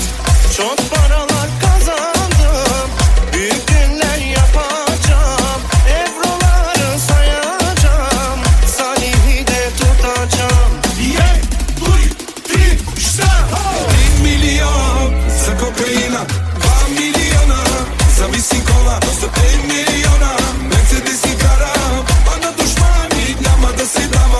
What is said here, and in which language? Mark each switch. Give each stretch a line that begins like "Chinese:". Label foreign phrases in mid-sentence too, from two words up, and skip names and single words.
Turkish: Çok paralar kazandım, büyük günler yapacağım, evroları sayacağım, Salih'i de tutacağım.
Bulgarian: Ей, дуй, три, šta? 1 милион за кокаина, 2 милиона за виски кола, за 5 милиона Мерцедеси карам, а на душмани няма да се дава.